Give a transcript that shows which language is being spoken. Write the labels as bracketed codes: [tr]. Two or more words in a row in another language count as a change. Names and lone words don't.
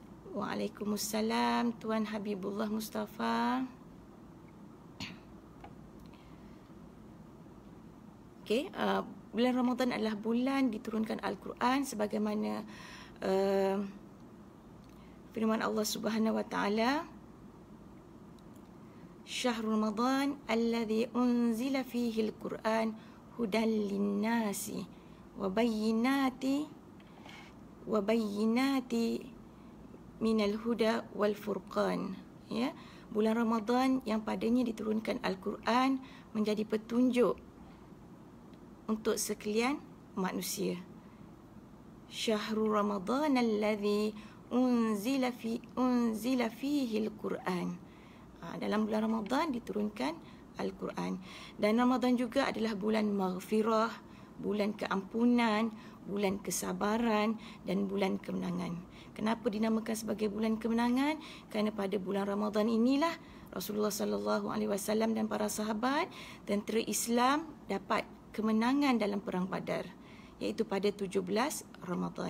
[ms] Waalaikumsalam Tuan Habibullah Mustafa. Okey, bulan Ramadan adalah bulan diturunkan Al-Quran sebagaimana firman Allah [ar] سبحانه وتعالى, شهر رمضان الذي أنزل فيه القرآن هدى للناس وبينات من الهدى والفرقان. [ms] Ya, bulan Ramadan yang padanya diturunkan Al-Quran menjadi petunjuk untuk sekalian manusia. [ar] شهر رمضان الذي أنزل فيه القرآن. [ms] Dalam bulan Ramadan diturunkan Al-Quran. Dan Ramadan juga adalah bulan maghfirah, bulan keampunan, bulan kesabaran dan bulan kemenangan. Kenapa dinamakan sebagai bulan kemenangan? Kerana pada bulan Ramadan inilah Rasulullah [ar] صلى الله عليه وسلم [ms] dan para sahabat tentera Islam dapat kemenangan dalam perang Badar, iaitu pada 17 Ramadan.